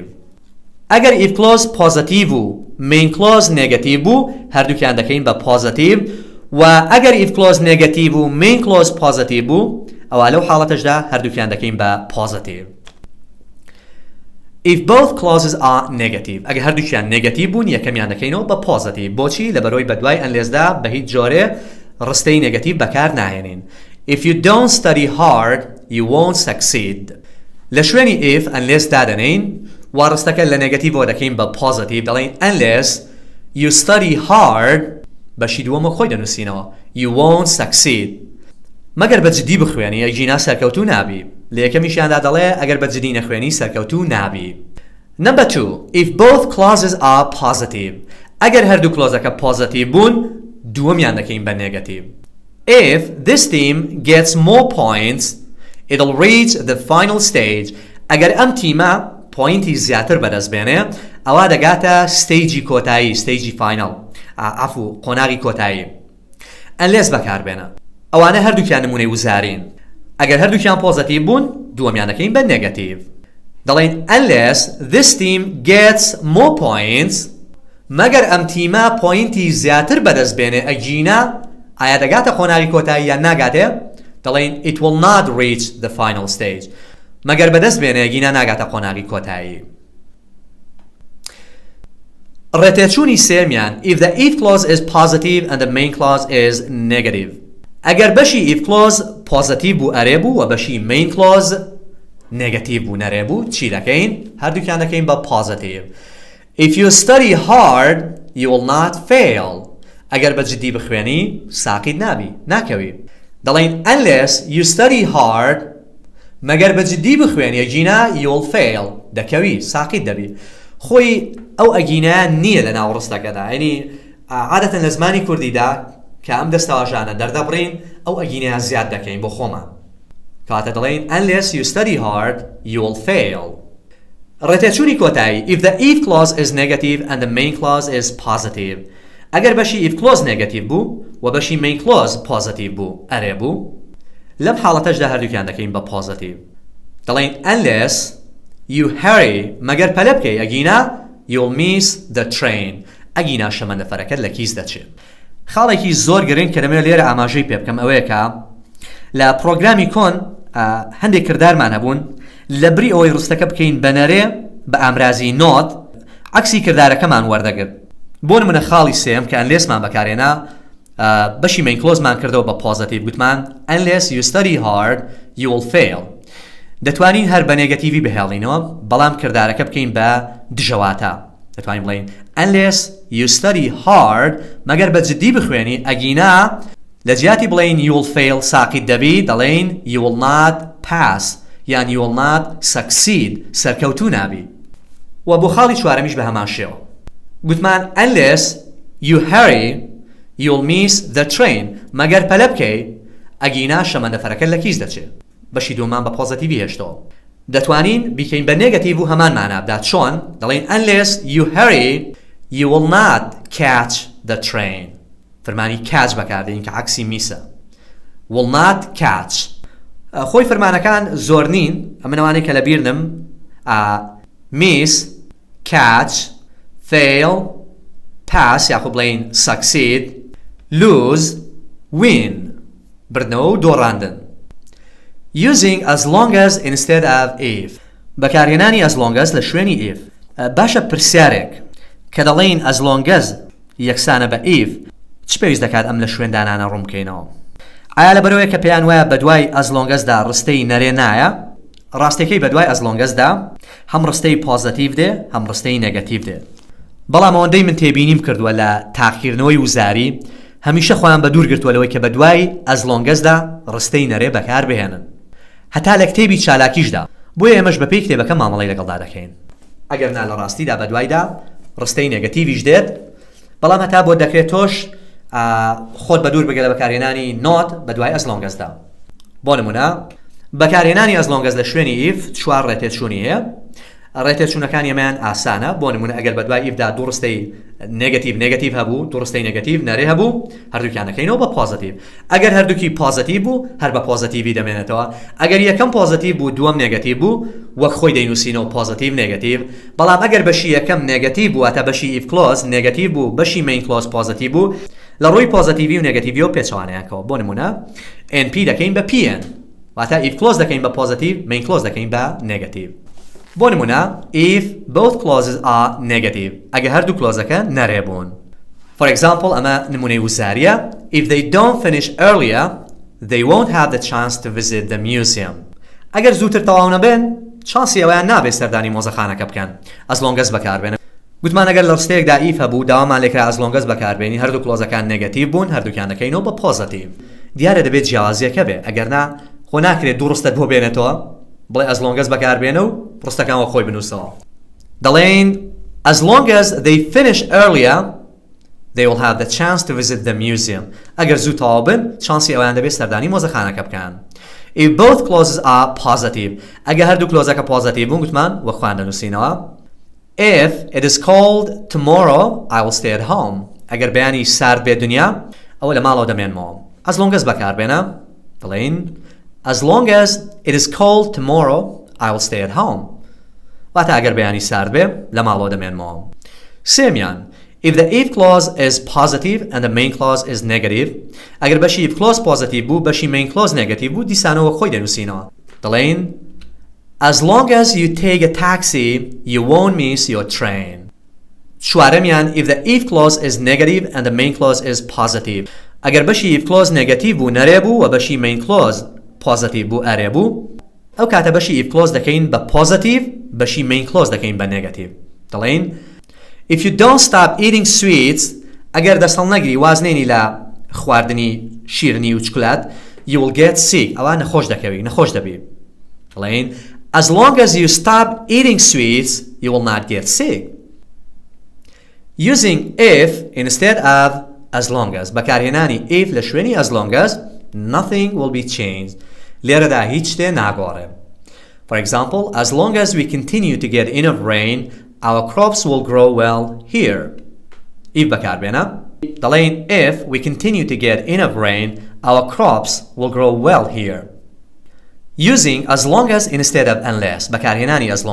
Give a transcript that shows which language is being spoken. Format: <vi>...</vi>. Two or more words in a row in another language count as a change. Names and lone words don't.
<ckb>ئەگەر</ckb> <en>if clause</en> <ckb>پۆزیتیڤ و</ckb> <en>main clause</en> <ckb>نێگەتیڤ بوو هەردووکیان دەکەین بە پۆزیتیڤ و ئەگەر</ckb> <en>if clause</en> <ckb>نێگەتیڤ و</ckb> <en>main clause</en> <ckb>پۆزیتیڤ بوو ئەوە لەو حاڵەتەشدا هەردووکیان دەکەین بە پۆزیتیڤ.</ckb> <en>If both clauses are negative.</en> <ckb>ئەگەر هەردووکیان نێگەتیڤ بوون یەکەمیان دەکەینەوە بە پۆزیتیڤ. بۆچی؟ لەبەرەوەی بەدوای ئەنلێزدا بە هیچ جۆرێ ڕستەی نێگەتیڤ بەکار ناهێنین.</ckb> <en>If you don't study hard, you won't succeed.</en> <ckb>لە شوێنی</ckb> <en>if unless</en> <ckb>دادەنین و ڕستەکە لە نێگەتیڤەوە دەکەین بە positive دەڵێن</ckb> <en>unless you study hard</en> <ckb>بەشی دووەمە خۆی دەنووسینەوە</ckb> <en>you won't succeed.</en> <ckb>مەگەر بەجددی بخوێنی ئەگینا سەرکەوتوو نابی. لە یەکەمیشیاندا دەڵێ ئەگەر بەجددی نەخوێنی سەرکەوتوو نابی.</ckb> <en>Number 2. If both clauses are positive.</en> <ckb>ئەگەر هەردوو کلۆزەکە positive بوون دووەمیان دەکەین بە negative.</ckb> <en>If this team gets more points, it'll reach the final stage.</en> <ckb>ئەگەر ئەم تیمە پوینتی زیاتر بەدەستبێنێ ئەوە دەگاتە ستیجی کۆتایی ستیجی فاینال قۆناغی کۆتایی. unless بەکاربێنە ئەوانە هەردووکیان نمونەی وزارین. ئەگەر هەردووکیان پۆزیتیڤ بوون دووەمیان دەکەین بە negative. دەڵێن</ckb> <en>unless this team gets more points</en> <ckb>مەگەر ئەم تیمە پوینتی زیاتر بەدەستبێنێ ئەگینا ئایا دەگاتە قۆناغی کۆتایی یان ناگاتێ؟</ckb> <en>دەڵێن it will not reach the final stage.</en> <ckb>مەگەر بەدەستبێنێ ئەگینا ناگاتە قۆناغی کۆتایی. ڕێتێچوونی سێمیان</ckb> <en>if the if clause is positive and the main clause is negative.</en> <ckb>ئەگەر بەشی</ckb> <en>if clause positive</en> <ckb>بوو ئەرێ بوو و بەشی</ckb> <en>main clause negative</en> <ckb>بوو نەرێ بوو چی دەکەین؟ هەردووکیان دەکەین بە positive.</ckb> <en>If you study hard, you will not fail.</en> <ckb>ئەگەر بەجددی بخوێنی ساقید نابی ناکەوی. دەڵێن</ckb> <en>unless you study hard</en> <ckb>مەگەر بەجددی بخوێنی ئەگینا</ckb> <en>you will fail</en> <ckb>دەکەوی ساقید دەبی. خۆی ئەو ئەگینایە نییە لە ناو ڕستەکەدا. یعنی عادەتەن لە زمانی کوردیدا کە ئەم دەستەواژانە دەردەبڕین ئەو ئەگینایە زیاد دەکەین بۆ خۆمان. کاتە دەڵێن</ckb> <en>unless you study hard, you will fail. ڕێتێچوونی کۆتایی if the if clause is negative and the main clause is positive.</en> <ckb>ئەگەر بەشی</ckb> <en>if clause negative</en> <ckb>بوو و بەشی</ckb> <en>main clause positive</en> <ckb>بوو ئەرێ بوو لەم حاڵەتەشدا هەردووکیان دەکەین بە positive.</ckb> <en>دەڵێن unless you hurry</en> <ckb>مەگەر پەلە بکەی ئەگینا</ckb> <en>you'll miss the train.</en> <ckb>ئەگینا شەمەندەفەرەکەت لە کیس دەچێت. خاڵێکی زۆر گرنگ کە دەمەوێت لێرە ئاماژەی پێ بکەم ئەوەیە کە لە پرۆگرامی کۆن هەندێک کردارمان هەبوون لە بری ئەوەی ڕستەکە بکەین بەنەرێ بە ئامرازی نۆت عکسی کردارەکەمان وەردەگرت. بۆ نمونە خاڵی سێم کە unlessمان بەکارێنا بەشی</ckb> <en>main clauseمان</en> <ckb>کردەوە بە positive گوتمان</ckb> <en>unless you study hard you will fail.</en> <ckb>دەتوانین هەر بە نێگەتیڤی بهێڵینەوە بەڵام کردارەکە بکەین بە دژەواتە. دەتوانین بڵین</ckb> <en>unless you study hard</en> <ckb>مەگەر بەجددی بخوێنی ئەگینا لە جیاتی بڵین</ckb> <en>you will fail</en> <ckb>ساقید دەبی دەڵێن</ckb> <en>you will not pass</en> <ckb>یان</ckb> <en>you will not succeed</en> <ckb>سەرکەوتوو نابی. و بۆ خاڵی چوارەمیش بە هەمان شێوە گوتمان</ckb> <en>unless you hurry you'll miss the train</en> <ckb>مەگەر پەلە بکەی ئەگینا شەمەندەفەرەکە لە کیس دەچێت. بەشی دووەمان بە پۆزیتیڤی هێشتەوە. دەتوانین بیکەین بە نێگەتیڤ و هەمان مانە بدات. چۆن؟ دەڵێن</ckb> <en>unless you hurry you will not catch the train.</en> <ckb>فەرمانی catch بەکاردێنین کە عەکسی میسە.</ckb> <en>will not catch.</en> <ckb>خۆی فەرمانەکان زۆر نین ئەمنەوانەی کە لەبیرنم</ckb> <en>miss catch fail pass</en> <ckb>یاخۆ بڵێین</ckb> <en>succeed lose win</en> <ckb>بردنەوە و دۆڕاندن</ckb> <en>using as long as instead of if</en> <ckb>بەکارهێنانی</ckb> <en>as long as</en> <ckb>لە شوێنی if باشە پرسیارێک کە دەڵێن</ckb> <en>as long as</en> <ckb>یەکسانە بە if چ پێویست دەکات ئەم لە شوێندانانە ڕوونکەینەوە ئایا لەبەرەوەی کە پێیان وایە بەدوای</ckb> <en>as long as</en> <ckb>دا ڕستەی نەرێ نایە ڕاستیەکەی بەدوای</ckb> <en>as long as</en> <ckb>دا هەم ڕستەی پۆزیتیڤ دێ هەم ڕستەی نێگەتیڤ دێ بەڵام ئەوەندەی من تێبینیم کردووە لە تاقیکردنەوەی وزاری هەمیشە خۆیان بە دوور گرتووە لەوەی کە بەدوای</ckb> <en>as long as</en> <ckb>دا ڕستەی نەرێ بەکار بهێنن هەتا لە کتێبی چالاکیشدا بۆیە ئێمەش بەپێی کتێبەکە مامەڵەی لەگەڵدا دەکەین ئەگەر نا لە ڕاستیدا بەدوایدا ڕستەی نێگەتیڤیش دێت بەڵام هەتا بۆ دەکرێت تۆش خۆت بە دوور بگە لە بەکارهێنانی not بەدوای</ckb> <en>as long as</en> <ckb>دا بۆ نمونە بەکارهێنانی</ckb> <en>as long as</en> <ckb>لە شوێنی if چوار ڕێتێچوونی هەیە ڕێتێچوونەکانی ئەمەیان ئاسانە بۆ نمونە ئەگەر بەدوای if دا دوو ڕستەی نێگەتیڤ هەبوو دوو ڕستەی نێگەتیڤ نەرێ هەبوو هەردووکیانەکەینەوە بە پۆزیتیڤ ئەگەر هەردووکی پۆزیتیڤ بوو هەر بە پۆزیتیڤی دەمێنێتەوە ئەگەر یەکەم پۆزیتیڤ بوو دووەم نێگەتیڤ بوو وەک خۆی دەینووسینەوە پۆزیتیڤ نێگەتیڤ بەڵام ئەگەر بەشی یەکەم نێگەتیڤ بوو واتە بەشی</ckb> <en>if clause</en> <ckb>نێگەتیڤ بوو بەشی</ckb> <en>main clause</en> <ckb>پۆزیتیڤ بوو لە ڕووی پۆزیتیڤی و نێگەتیڤیەوە پێچەوانەیەکەوە بۆ نمونە NP دەکەین بە PN واتە if clause دەکەین بە پۆزیتیڤ main</ckb> <en>clause</en> <ckb>دەکەین بە نێگەتیڤ بۆ نمونە</ckb> <en>if both clauses are negative</en> <ckb>ئەگە هەردوو کلۆزەکە نەرێ بوون</ckb> <en>for example</en> <ckb>ئەمە نمونەی وزاریە</ckb> <en>if they don't finish earlier they won't have the chance to visit the museum</en> <ckb>ئەگەر زووتر تەواو نەبێن چانسی ئەویان نابێت سەردانی مۆزەخانەکە بکەن</ckb> <en>as long as</en> <ckb>بەکاربێنن گوتمان ئەگەر لە ڕستەیەکدا if هەبوو داوامان لێکرا</ckb> <en>as long as</en> <ckb>بەکاربێنی هەردوو کلۆزەکان نێگەتیڤ بوون هەردووکیان دەکەینەوە بە پۆزیتیڤ دیارە دەبێت جیاوازیەکە بێ ئەگەر نا خۆ ناکرێت دوو ڕستت بۆ بێنێتەوە بڵێ</ckb> <en>as long as</en> <ckb>بەکاربێنە و ڕستەکان وە خۆی بنووسەوە دەڵێن</ckb> <en>as long as they finish earlier they will have the chance to visit the museum</en> <ckb>ئەگەر زوو تەواو بن چانسی ئەویان دەبێت سەردانی مۆزەخانەکە بکەن</ckb> <en>if both clauses are positive</en> <ckb>ئەگەر هەردوو کلۆزەکە پۆزیتیڤ بوون گوتمان وە خوان دەنووسینەوە</ckb> <en>if it is cold tomorrow I will stay at home</en> <ckb>ئەگەر بەیانی سارد بێت دنیا ئەوە لە ماڵەوە دەمێنمەوە</ckb> <en>as long as</en> <ckb>بەکاربێنە دەڵێن</ckb> <en>as long as it is cold tomorrow I will stay at home</en> <ckb>واتە ئەگەر بەیانی سارد بێ لە ماڵەوە دەمێنمەوە سێمیان</ckb> <en>if the if clause is positive and the main clause is negative</en> <ckb>ئەگەر بەشی</ckb> <en>if clause positive</en> <ckb>بوو بەشی</ckb> <en>main clause negative</en> <ckb>بوو دیسانەوە خۆی دەنووسینەوە دەڵێن</ckb> <en>as long as you take a taxi you won't miss your train</en> <ckb>چوارەمیان</ckb> <en>if the if clause is negative and the main clause is positive</en> <ckb>ئەگەر بەشی</ckb> <en>if clause negative</en> <ckb>بوو نەرێ بوو و بەشی</ckb> <en>main clause positive</en> <ckb>بوو ئەرێ بوو ئەو کاتە بەشی</ckb> <en>if clause</en> <ckb>دەکەین بە</ckb> <en>positive بەشی main clause</en> <ckb>دەکەین بە</ckb> <en>negative دەڵێن if you don't stop eating sweets</en> <ckb>ئەگەر دەسەڵ نەگری وازنێنی لە خواردنی شیرنی و چکلات</ckb> <en>you will get sick</en> <ckb>ئەوە نەخۆش دەکەوی نەخۆش دەبی</ckb> <en>دەڵێن as long as you stop eating sweets you will not get sick using if instead of as long as بەکارهێنانی if</en> <ckb>لە شوێنی</ckb> <en>as long as nothing will be changed</en> <ckb>لێرەدا هیچ شتێ ناگۆڕێ</ckb> <en>for example as long as we continue to get enough rain our crops will grow well here if</en> <ckb>بەکاربێنە دەڵێن</ckb> <en>if we continue to get enough rain our crops will grow well here using as long as instead of unless بەکارهێنانی as</en>